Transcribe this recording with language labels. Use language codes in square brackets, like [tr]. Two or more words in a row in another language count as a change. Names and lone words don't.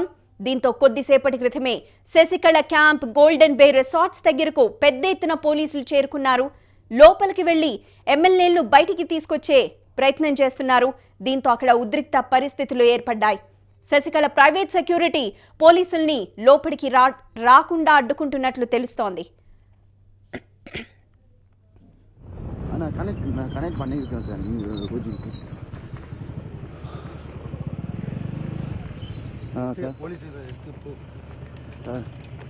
[te] దీంతో కొద్దిసేపటి క్రితమే శశికళ క్యాంప్ గోల్డెన్ బే రిసార్ట్స్ దగ్గరకు పెద్ద ఎత్తున పోలీసులు చేరుకున్నారు. లోపలికి వెళ్లి ఎమ్మెల్యేలను బయటికి తీసుకొచ్చే ప్రయత్నం చేస్తున్నారు. దీంతో అక్కడ ఉద్రిక్త పరిస్థితులు ఏర్పడ్డాయి. శశికళ ప్రైవేట్ సెక్యూరిటీ పోలీసుల్ని లోపలికి రాకుండా అడ్డుకుంటున్నట్లు తెలుస్తోంది. [ta] நான் கனெக்ட் பண்ணியிருக்கேன் சார், நீங்கள் கோச்சிக்கு. [en] sir police